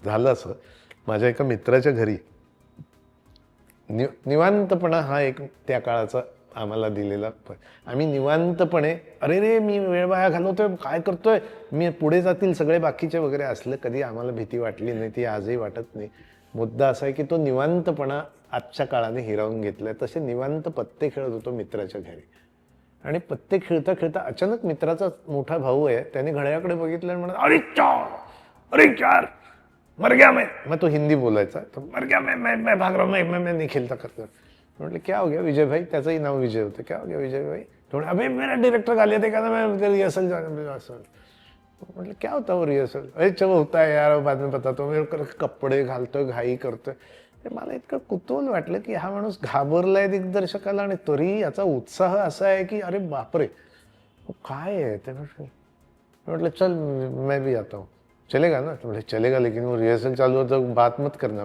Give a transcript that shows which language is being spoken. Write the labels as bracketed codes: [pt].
[mr] झालं असं, माझ्या एका मित्राच्या घरी निवांतपणा हा एक त्या काळाचा आम्हाला दिलेला आम्ही निवांतपणे, अरे रे मी वेळ वाया घालवतोय, काय करतोय मी, पुढे जातील सगळे बाकीचे वगैरे, असलं कधी आम्हाला भीती वाटली नाही, ती आजही वाटत नाही. मुद्दा असा आहे की तो निवांतपणा आजच्या काळाने हिरावून घेतलाय. तसे निवांत पत्ते खेळत होतो मित्राच्या घरी, आणि पत्ते खेळता खेळता अचानक मित्राचा मोठा भाऊ आहे, त्याने घड्याळाकडे बघितलं आणि म्हणा, अरे चार, अरे चार, [hi] मर गया मैं. [mr] मग तो हिंदी बोलायचा, [hi] तो मर गया मैं भाग रहा हूं, मैं नहीं खेलता करता. [mr] म्हटलं [hi] क्या हो गया विजय भाई, [mr] त्याचंही नाव विजय होतं. [hi] क्या हो गया विजय भाई, थोडं अबे मेरा डायरेक्टर गालियाँ देगा ना, मैं रिहर्सल जाना. म्हटलं क्या होता वो रिहर्सल, अरे चलो होता है यार, बाद में बतातो. [mr] मी कपडे घालतोय, घाई करतोय. ते मला इतकं कुतूहल वाटलं की हा माणूस घाबरलाय दिग्दर्शकाला, आणि तरी याचा उत्साह असा आहे की अरे बापरे काय आहे ते. [hi] म्हटलं चल मैं भी आता हूँ. चलेगा ना, तो बोले चलेगा, लेकिन वो रिहर्सल चालू होता, बात मत करना.